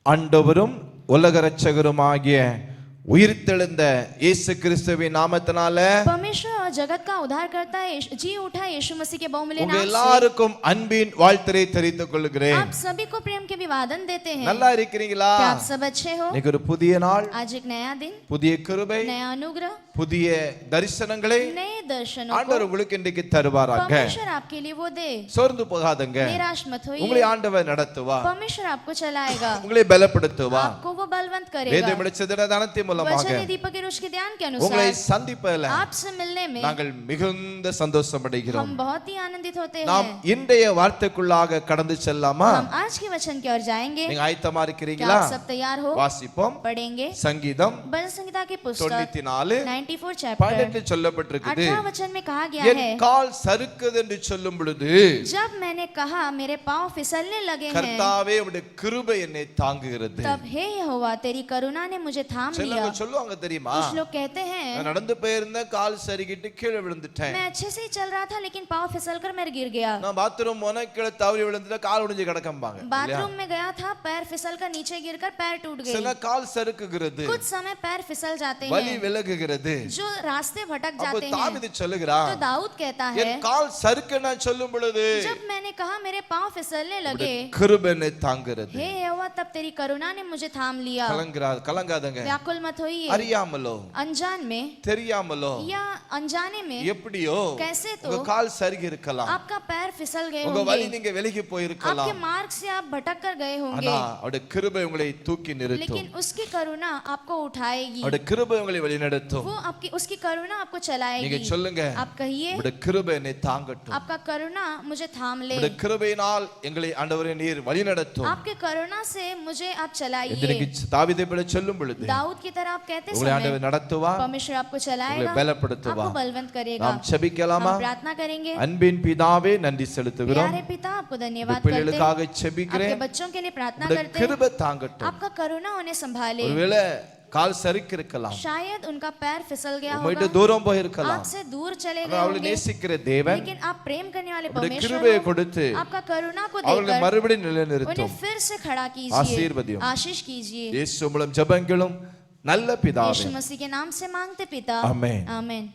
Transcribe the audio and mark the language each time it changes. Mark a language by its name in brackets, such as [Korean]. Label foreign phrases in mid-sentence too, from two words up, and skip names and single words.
[Tamil] ஆண்டவரும் உலக இரட்சகருமாகிய உயிர்த்தெழுந்த இயேசு கிறிஸ்துவின் நாமத்தினால [Hindi] परमेश्वर और जगत का उद्धार करता है जी उठा यीशु मसीह के बहुमूल्य [Tamil] உங்க [Hindi] नाम से [Tamil] எல்லாருக்கும் அன்பின் வாழ்த்தை தெரிவித்துக் கொள்கிறேன். [Hindi] आप सभी को प्रेम के अभिवादन देते हैं. [Tamil] நல்லா இருக்கிறீங்களா? [Hindi] क्या आप सब अच्छे हो? [Tamil] இன்னைக்கு ஒரு புதிய நாள், [Hindi] आज एक नया दिन, [Tamil] புதிய கிருபை, [Hindi] नया अनुग्रह, [Tamil] புதிய தரிசனங்களை [Hindi] नए दर्शनों [Tamil] ஆண்டவர் [Hindi] को [Tamil] உங்களுக்கு இன்றைக்கு தருவாராக. [Hindi] परमेश्वर आपके लिए वो दे. [Tamil] சோர்ந்து போகாதங்க. [Hindi] निराश मत [Tamil] உங்களை [Hindi] होइए. [Tamil] ஆண்டவர் நடத்துவா, [Hindi] परमेश्वर आपको चलाएगा, [Tamil] உங்களை பலப்படுத்துவா. [Hindi] आपको वो बलवंत [Tamil] வேத [Hindi] करेगा. [Tamil] வெளிச்சத்தின் தானத்தின் மூலமாக [Hindi] वचन दीपक के रोश के ध्यान के [Tamil] உங்களை [Hindi] अनुसार [Tamil] சந்திப்பதில் [Hindi] आपसे मिलने में [Tamil] நாங்கள் மிகுந்த சந்தோஷம் அடைகிறோம். [Hindi] हम बहुत ही आनंदित होते [Tamil] நாம் [Hindi] हैं. [Tamil] இன்றைய வார்த்தைக்குள்ளாக கடந்து செல்லாமா? [Hindi] हम आज के वचन की ओर जाएंगे. [Tamil] நீங்க ஆயத்தமா [Hindi] क्या [Tamil] இருக்கிறீங்களா? [Hindi] आप सब तैयार हो? [Tamil] வாசிப்போம். [Hindi] पढ़ेंगे [Tamil] சங்கீதம் [Hindi] भजन संहिता की पुस्तक [Tamil] 94 [Hindi] 94 चैप्टर [Tamil] 18 சொல்லப்பட்டிருக்குது. [Hindi] 18 वचन में कहा गया [Tamil] என் [Hindi] है, [Tamil] கால் சறுக்குது என்று சொல்லும் பொழுது [Hindi] जब मैंने कहा मेरे पांव फिसलने लगे हैं, [Tamil] கர்த்தாவே உம்முடைய கிருபை என்னை தாங்குகிறது. [Hindi] तब हे यहोवा तेरी करुणा ने मुझे थाम लिया. [Tamil] சிலவங்க சொல்லுவாங்க தெரியுமா, [Hindi] कुछ लोग कहते हैं [Tamil] நான் நடந்து போயிருந்தேன், கால் சறுக்கிட்டு கீழே விழுந்துட்டேன். [Hindi] मैं अच्छे से ही चल रहा था लेकिन पांव फिसलकर मैं गिर गया. [Tamil] நான் பாத்ரூம் போனா கீழே தவறி விழுந்துட்டா கால் ஒடிஞ்சு கிடக்கம்பாங்க. [Hindi] बाथरूम में गया था, पैर फिसलकर नीचे गिरकर पैर टूट गए. [Tamil] சில கால் சறுக்குகிறது, [Hindi] कुछ समय पैर फिसल जाते [Tamil] வலி [Hindi] हैं, [Tamil] விலகுகிறது. [Hindi] जो रास्ते भटक [Tamil] அப்போ [Hindi] जाते हैं. [Tamil] தாவீது சொல்லுகிறான், [Hindi] तो दाऊद कहता है, [Tamil] என் கால் சறுக்க நான் சொல்லும் பொழுது [Hindi] जब मैंने कहा मेरे पांव फिसलने लगे, [Tamil] கிருபை என்னை தாங்குகிறது. [Hindi] हे यहोवा तब तेरी करुणा ने मुझे थाम लिया. [Tamil] கலங்காதங்க. [Hindi] व्याकुल मत होइए. [Tamil] அறியாமலோ [Hindi] अनजान में [Tamil] தெரியாமலோ [Hindi] या अनजाने में [Tamil] எப்படியோ [Hindi] कैसे तो [Tamil] உங்க கால் சறுகி இருக்கலாம், [Hindi] आपका पैर फिसल गए [Tamil] உங்க வழி [Hindi] होंगे, [Tamil] நீங்க விலகி போயிருக்கலாம். [Hindi] आपके मार्ग से आप भटक कर गए [Tamil] ஆனா [Hindi] होंगे, [Tamil] அவருடைய கிருபை உங்களை தூக்கி நிறுத்தும். [Hindi] लेकिन उसकी करुणा आपको उठाएगी. [Tamil] அவருடைய கிருபை உங்களை வழிநடத்தும். [Hindi] वो आपकी उसकी करुणा आपको [Tamil] நீங்க [Hindi] चलाएगी. [Tamil] சொல்லுங்க, [Hindi] आप कहिए, [Tamil] உங்களுடைய கிருபை என்னை தாங்கட்டும். [Hindi] आपका करुणा मुझे थाम ले. [Tamil] உங்களுடைய கிருபையினால் எங்களை ஆண்டவரே நீர் வழிநடத்தும். [Hindi] आपके करुणा से मुझे आप चलाइए. [Tamil] இன்னைக்கு தாவீதை போல சொல்லும் பொழுது [Hindi] दाऊद की तरह आप कहते [Tamil] உங்களை [Hindi] समय [Tamil] ஆண்டவர் நடத்துவா, [Hindi] परमेश्वर आपको [Tamil] உங்களை [Hindi] चलाएगा, [Tamil] பலப்படுத்துவா. [Hindi] आपको बलवंत करेगा. [Tamil] நாம் செபிக்கலாமா? [Hindi] हम प्रार्थना करेंगे. [Tamil] அன்பின் பிதாவே நன்றி செலுத்துகிறோம். [Hindi] प्यारे पिता आपको धन्यवाद करते हैं. [Tamil] பிள்ளைகளுக்காக [Hindi] आपके [Tamil] செபிக்கிறேன். [Hindi] बच्चों के लिए प्रार्थना [Tamil] உங்களுடைய [Hindi] करते हैं. [Tamil] கிருபை தாங்கட்டும். [Hindi] आपका करुणा उन्हें संभाले. [Tamil] ஒருவேளை கால் சறுக்கி இருக்கலாம், [Hindi] शायद उनका पैर फिसल गया [Tamil] உம்மிட்ட [Hindi] होगा, [Tamil] தூரம் போயிருக்கலாம். [Hindi] आपसे दूर चले [Tamil] ஆனா [Hindi] गए [Tamil] அவளை [Hindi] होंगे, [Tamil] நேசிக்கிற தேவன் [Hindi] लेकिन आप प्रेम करने वाले [Tamil] உம்முடைய [Hindi] परमेश्वर [Tamil] கிருபையை [Hindi] हो. [Tamil] கொடுத்து [Hindi] आपका करुणा को [Tamil] அவளை [Hindi] देकर [Tamil] மறுபடியும் [Hindi] उन्हें [Tamil] நிலைநிறுத்தும். [Hindi] फिर से खड़ा कीजिए, [Tamil] ஆசீர்வதியும். [Hindi] आशीष कीजिए. [Tamil] இயேசு மூலம் ஜெபங்களும் நல்ல பிதாவே, [Hindi] यीशु मसीह के नाम से मांगते पिता, आमेन. आमेन.